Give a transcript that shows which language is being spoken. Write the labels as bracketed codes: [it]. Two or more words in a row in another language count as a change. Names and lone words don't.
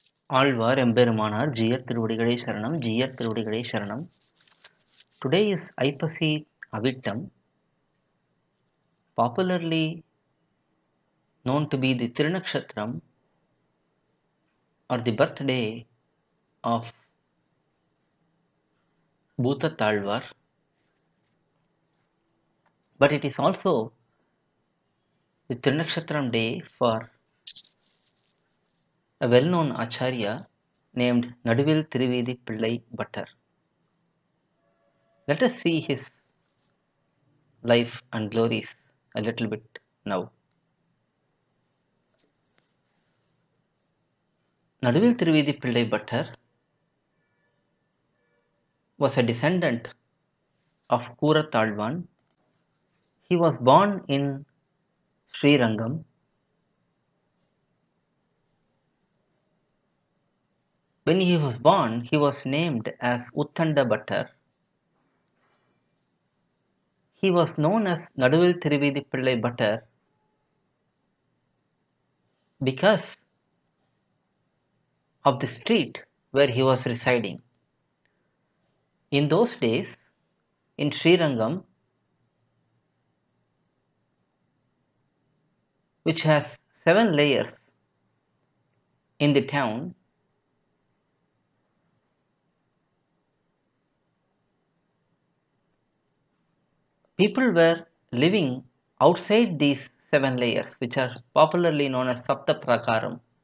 [ta] ஆழ்வார் எம்பெருமானார் ஜீயர் திருவடிகளே சரணம். ஜீயர் திருவடிகளே சரணம். [en] Today is Aipasi Avittam, popularly known to be the Thirunakshatram or the birthday of Bhutatalvar, but it is also the Thirunakshatram day for a well-known Acharya named Naduvil thiruvIdhip piLLai bhattar. Let us see his life and glories a little bit now. Naduvil thiruvIdhip piLLai bhattar was a descendant of Kuratalvan. He was born in Srirangam. When he was born, he was named as Uttanda Bhattar. He was known as Naduvil thiruvIdhip piLLai bhattar because of the street where he was residing. In those days, in Srirangam, which has 7 layers in the town, people were living outside these 7 layers, which are popularly known as Sapta Prakaram.